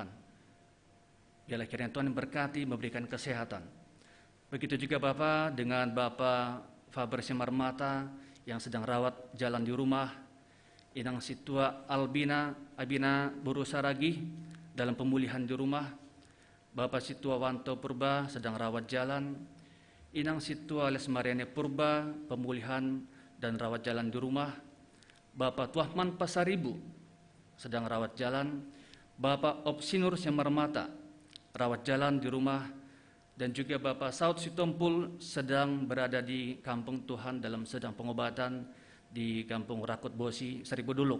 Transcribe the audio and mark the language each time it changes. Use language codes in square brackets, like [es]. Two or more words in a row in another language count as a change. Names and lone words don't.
[id] Biarlah kiranya Tuhan berkati, memberikan kesehatan. Begitu juga Bapa dengan Bapa Faber Simarmata yang sedang rawat jalan di rumah, Inang Situa Abina Buru Saragi dalam pemulihan di rumah, Bapak Situa Wanto Purba sedang rawat jalan, Inang Situa Lesmariane Purba pemulihan dan rawat jalan di rumah, Bapak Tuahman Pasaribu sedang rawat jalan, Bapak Opsinur Simarmata rawat jalan di rumah, dan juga Bapak Saud Sitompul sedang berada di kampung Tuhan dalam sedang pengobatan di kampung Rakut Bosi, Seribu Duluk.